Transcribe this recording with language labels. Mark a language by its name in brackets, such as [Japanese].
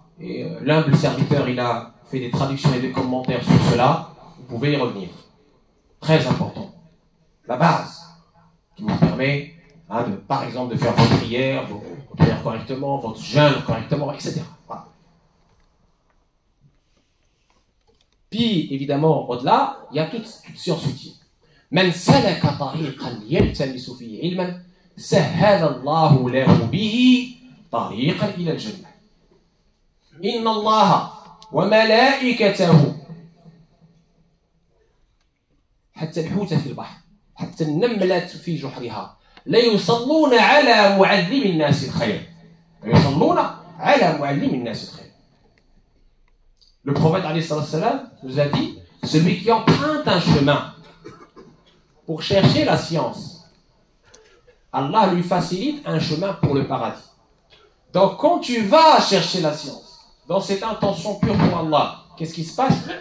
[French] Et l'humble serviteur, il a fait des traductions et des commentaires sur cela. Vous pouvez y revenir. Très important. La base qui vous permet, par exemple, de faire votre prière correctement, votre jeûne correctement, etc. Voilà. Puis, évidemment, au-delà, il y a toute science utile. [Arabic] من سلك طريقا يلتمس فيه علما سهل الله له به طريقا إلى الجنة. إن الله وملائكته حتى الحوت في البحر حتى النملة في جحرها لا يصلون على معلم الناس الخير. لا يصلون على معلم الناس الخير. [French] Le prophète alayhi salam nous a dit, celui qui emprunte un chemin pour chercher la science, Allah lui facilite un chemin pour le paradis. Donc quand tu vas chercher la science, dans cette intention pure pour Allah, qu'est-ce qui se passe?